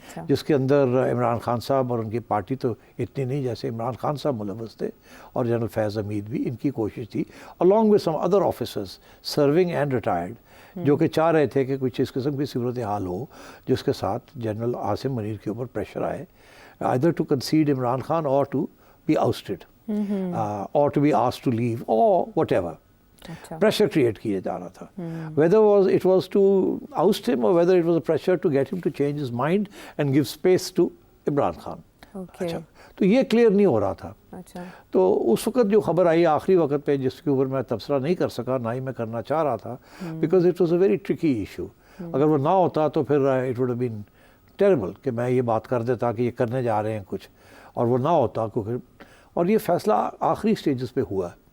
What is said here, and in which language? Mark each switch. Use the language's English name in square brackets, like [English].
[Urdu] جس کے اندر عمران خان صاحب اور ان کی پارٹی تو اتنی نہیں, جیسے عمران خان صاحب ملوث تھے اور جنرل فیض حمید بھی, ان کی کوشش تھی [English] along with some other officers serving and retired, [Urdu] جو کہ چاہ رہے تھے کہ کچھ اس قسم کی صورتحال ہو جس کے ساتھ جنرل عاصم منیر کے اوپر پریشر آئے, [English] either to concede Imran Khan or to be ousted, or to be asked to leave or whatever. [Urdu] Pressure create کیا جا رہا تھا, [English] whether it was to oust him or whether it was a pressure to get him to change his mind and give space to Imran Khan. [Urdu] اچھا, تو یہ clear نہیں ہو رہا تھا. تو اس وقت جو خبر آئی آخری وقت پہ, جس کے اوپر میں تبصرہ نہیں کر سکا, نہ ہی میں کرنا چاہ رہا تھا, [English] because it was a very tricky issue. [Urdu] اگر وہ نہ ہوتا تو پھر [English] it would have been terrible [Urdu] کہ میں یہ بات کر دیتا کہ یہ کرنے جا رہے ہیں کچھ, اور وہ نہ ہوتا کیونکہ, اور یہ فیصلہ آخری سٹیجز پہ ہوا.